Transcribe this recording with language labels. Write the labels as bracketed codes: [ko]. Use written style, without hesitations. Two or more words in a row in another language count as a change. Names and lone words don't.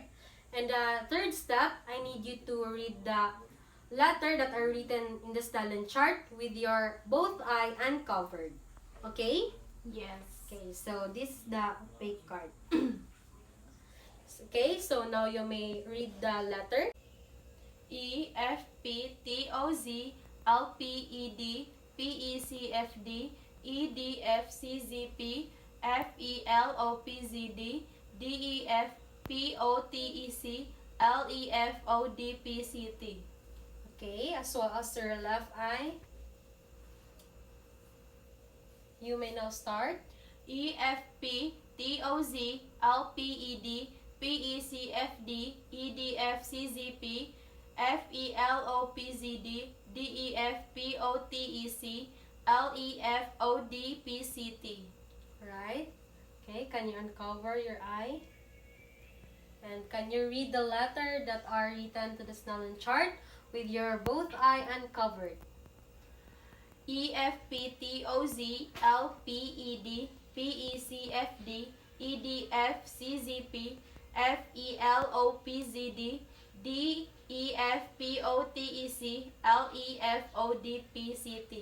[en] And the third step, I need you to read the letter that are written in the talent chart with your both eye uncovered. Okay? Yes. Okay, so this is the opaque card. Okay, so now you may read the letter. E F P T O Z L P E D P E C F D E D F C Z P F E L O P Z D D E F P O T E C L E F O D P C T. Okay, as well as your left eye. You may now start. E F P T O Z L P E D P E C F D E D F C Z P F E L O P Z D D E F P O T E C LEFODPCT. Right? Okay, can you uncover your eye? And can you read the letter that are written to the Snellen chart with your both eye uncovered? EFPTOZ LPED PECFD EDFCZP FELOPZD DEFPOTEC LEFODPCT.